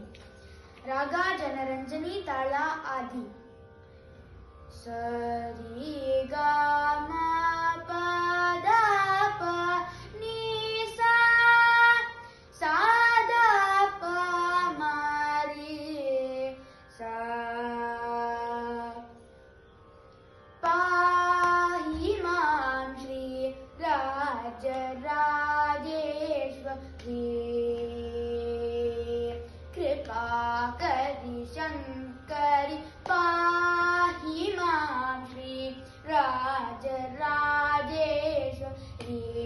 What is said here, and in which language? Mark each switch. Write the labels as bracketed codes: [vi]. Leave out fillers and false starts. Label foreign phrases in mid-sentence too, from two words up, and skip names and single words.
[kn] ರಾಗ ಜನರಂಜನಿ, ತಾಳ ಆದಿ. ಸರಿ ಗ ಮ ಪ ದ ಪ ನೀ ಸಾ ಸಾ ದ ಪ ಮ ರಿ ಸಾ [sa] पाहिमां श्री राजराजेश्वरी कृपाकरि शङ्करि पाहिमां श्री राजराजेश्वरी